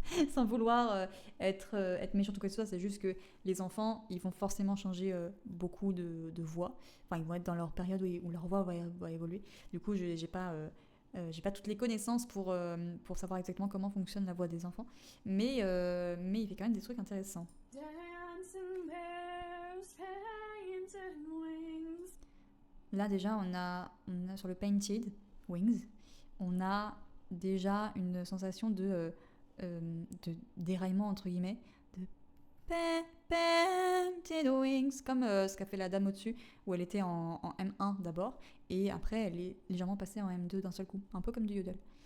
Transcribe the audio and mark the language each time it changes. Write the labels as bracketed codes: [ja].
[fr] Sans vouloir être méchante ou quoi que ce soit, c'est juste que les enfants ils vont forcément changer beaucoup de voix. Enfin ils vont être dans leur période où leur voix va évoluer. Du coup j'ai pas toutes les connaissances pour savoir exactement comment fonctionne la voix des enfants, mais il fait quand même des trucs intéressants. [en] Dancing bears, painted wings. [fr] Là déjà on a sur le Painted Wings, on a déjà une sensation de déraillement entre guillemets, de Painted Wings, comme ce qu'a fait la dame au-dessus, où elle était en M1 d'abord, et après elle est légèrement passée en M2 d'un seul coup, un peu comme du yodel.